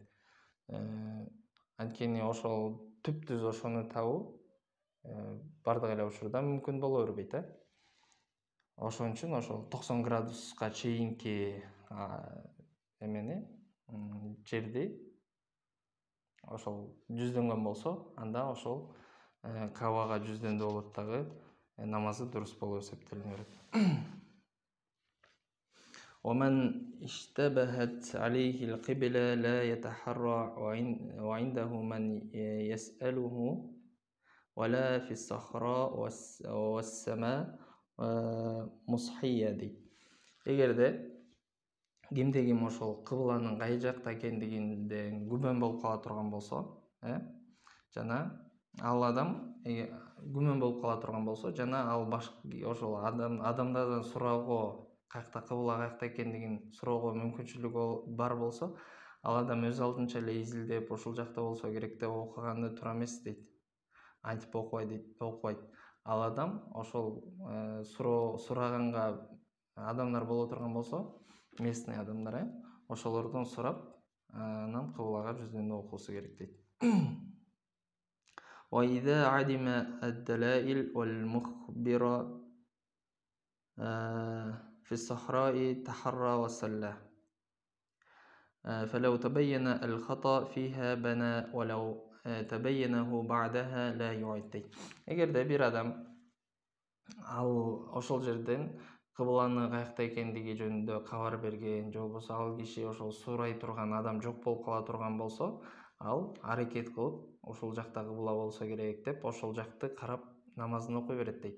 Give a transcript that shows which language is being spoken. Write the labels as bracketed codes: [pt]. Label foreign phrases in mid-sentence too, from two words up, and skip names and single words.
[ky] Анткени ошол түп-түз ошону табуу бардык эле учурда мүмкүн боло бербейт, Ошон үчүн ошол 90 градуска чейинки жерди ошол жүздөнгөн болсо, анда ошол Кабага жүздөөндө болот дагы, намазы дурус болуп эсептелине берет. [ar] ومن اشتبهت عليه القبلة لا يتحرى وعنده من يسأله ولا في الصحراء والسماء مصحية дейт. [ky] Эгерде кимде ким ошол кыбланын кай жакта экендигинден күмөн болуп кала турган болсо, жана ал адам күмөн болуп кала турган болсо, жана ал ошол адамдардан суроого, каякта кыбла каякта экендигин суроого мүмкүнчүлүгү бар болсо, ал адам өз алдынча эле изилдеп ушул жакта болсо керек деп окуганы туура эмес дейт. Антип окубайт. Ал адам ошол сураганга адамдар боло турган болсо, местный адамдар, ошолордон сурап, анан кыблага жүздөнүп окуусу керек дейт. [ar] وإذا عدم الدلائل والمخبر في الصحراء تحرى وصلى فلو تبين الخطأ فيها بنى ولو تبينه بعدها لا يعيد дейт. [ky] Эгерде бир адам ал ошол жерден кыбланы каякта экендиги жөнүндө кабар берген, же болбосо ал киши ошол сурай турган адам жок болуп кала турган болсо, ал аракет кылып ошол жакта кыбла болсо керек деп ошол жакты карап намазын окуй берет дейт.